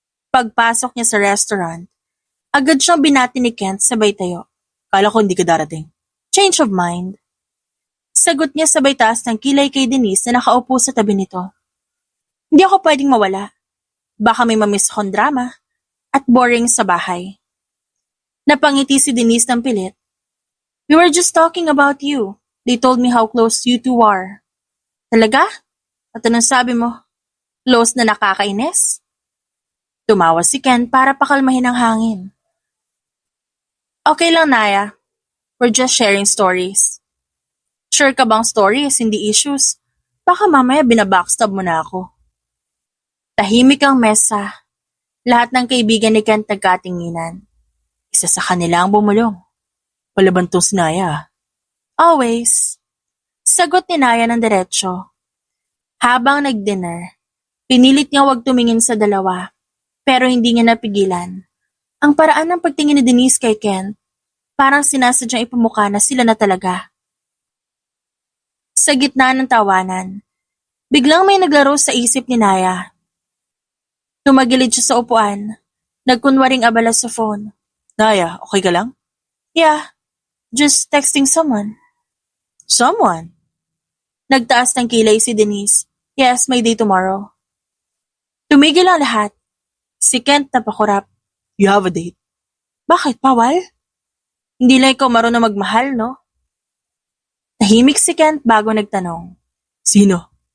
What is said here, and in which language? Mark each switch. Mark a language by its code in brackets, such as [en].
[tl] Pagpasok niya sa restaurant, agad siyang binati ni Kent sabay tayo. Kala ko hindi ka darating. [en] Change of mind. [tl] Sagot niya sabay taas ng kilay kay Denise na nakaupo sa tabi nito. Hindi ako pwedeng mawala. Baka may mamiss akong drama. At boring sa bahay. Napangiti si Denise ng pilit. [en] We were just talking about you. They told me how close you two are. [tl] Talaga? At anong sabi mo? Close na nakakainis? Tumawa si Ken para pakalmahin ang hangin. Okay lang, Naya. [en] We're just sharing stories. [tl] Sure ka bang stories, hindi issues? Baka mamaya binabackstab mo na ako. Tahimik ang mesa. Lahat ng kaibigan ni Kent nagkatinginan. Isa sa kanila ang bumulong. Palaban tong si Naya. Always. Sagot ni Naya ng diretsyo. Habang nag-dinner, pinilit niya wag tumingin sa dalawa, pero hindi niya napigilan. Ang paraan ng pagtingin ni Denise kay Kent, parang sinasadyang ipamukha na sila na talaga. Sa gitna ng tawanan, biglang may naglaro sa isip ni Naya. Tumagilid siya sa upuan. Nagkunwaring abala sa phone. Naya, okay ka lang? [en] Yeah, just texting someone. Someone? [tl] Nagtaas ng kilay si Denise. [en] Yes, may day tomorrow. [tl] Tumigil ang lahat. Si Kent napakurap. [en] You have a date? [tl] Bakit, bawal? Hindi lang ikaw marunong magmahal, no? Tahimik si Kent bago nagtanong. Sino?